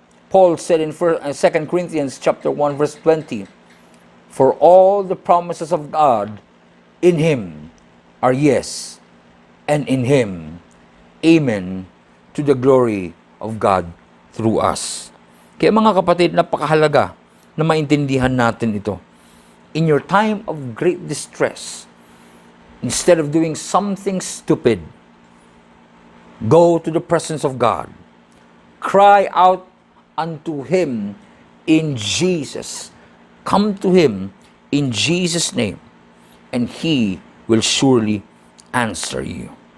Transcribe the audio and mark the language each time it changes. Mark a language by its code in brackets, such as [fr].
[en] Paul said in 2 Corinthians chapter 1, verse 20, "For all the promises of God in Him are yes, and in Him, amen, to the glory of God through us." [tl] Kaya mga kapatid, napakahalaga na maintindihan natin ito. [en] In your time of great distress, instead of doing something stupid, go to the presence of God. Cry out unto Him in Jesus. Come to Him in Jesus' name, and He will surely answer you.